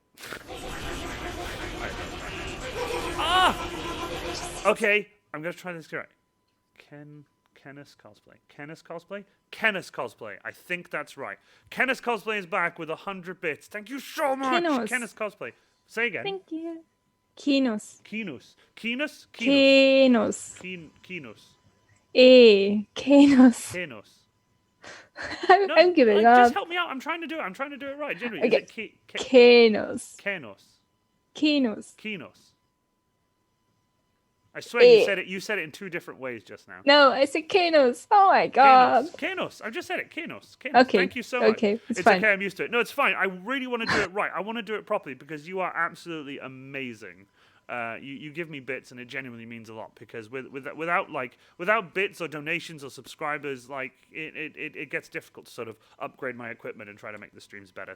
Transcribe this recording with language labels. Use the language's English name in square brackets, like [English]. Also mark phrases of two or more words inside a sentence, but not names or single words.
[English] Okay, I'm going to try this correct. Kenneth Cosplay. Kenneth Cosplay? Kenneth Cosplay. I think that's right. Kenneth Cosplay is back with 100 bits. Thank you so much. Kenos. Kenneth Cosplay. Say again. Thank you. Kinos. Kinos. Kinos? Kinos. Kinos. Kinos. Kenos. I'm giving up. Just help me out. I'm trying to do it right. Genuinely. Okay. Is it Kinos. Kenos? Kinos. Kinos. I swear you said it in two different ways just now. No, I said Kinos. Oh my god. Kenos. I just said it. Kenos. Okay. Thank you so much. Okay, it's it's fine. okay. I'm used to it. No, it's fine. I really want to do it right. I want to do it properly because you are absolutely amazing. You give me bits and it genuinely means a lot because without bits or donations or subscribers, like it gets difficult to sort of upgrade my equipment and try to make the streams better.